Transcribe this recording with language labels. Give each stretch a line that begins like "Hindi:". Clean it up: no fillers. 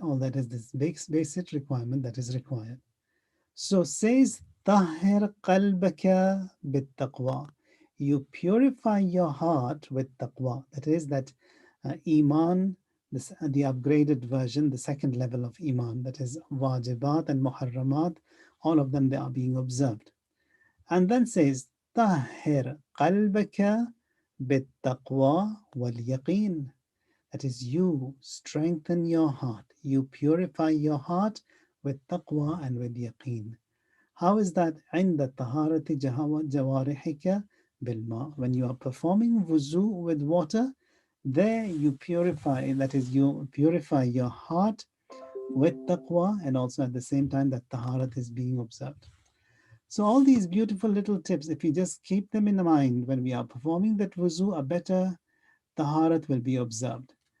English: All that is this basic requirement that is required. So says
Arabic: tahir qalbaka bit taqwa.
English: You purify your heart with taqwa. That is that iman, the upgraded version, the second level of iman. That is wajibat and muharramat. All of them they are being observed. And then says,
Arabic: طهر قلبك بالتقوى واليقين.
English: That is, you strengthen your heart. You purify your heart with taqwa and with yaqeen. How is that?
Arabic: عند طهارة جوارحك بالماء.
English: When you are performing wuzu with water, there you purify, that is, you purify your heart with taqwa, and also at the same time that taharat is being observed. So all these beautiful little tips, if you just keep them in mind when we are performing that wuzu, a better taharat will be observed.